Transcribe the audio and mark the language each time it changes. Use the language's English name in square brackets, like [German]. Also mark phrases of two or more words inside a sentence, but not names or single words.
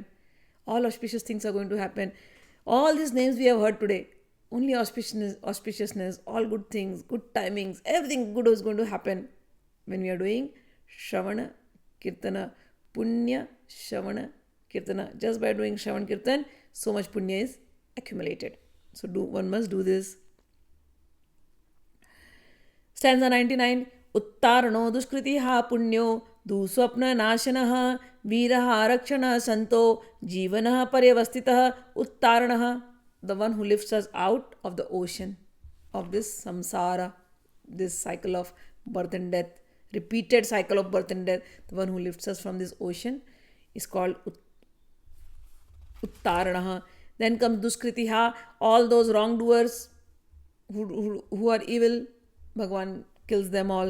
[English] All auspicious things are going to happen. All these names we have heard today, only auspiciousness, all good things, good timings, everything good is going to happen when we are doing [Sanskrit] Shravana Kirtana, Punya Shravana Kirtana. [English] Just by doing [Sanskrit] Shravan Kirtan, [English] so much Punya is accumulated. So one must do this. Stanza 99. [Sanskrit] Uttarano duskritiha punyo duswapna nashanaha viraha rakshana santo jivanaha paryavastitaha uttaranaha, [English] the one who lifts us out of the ocean of this samsara, this cycle of birth and death, repeated cycle of birth and death. The one who lifts us from this ocean is called Uttaranaha. Then comes Duskritiha, all those wrongdoers who are evil, Bhagwan kills them all.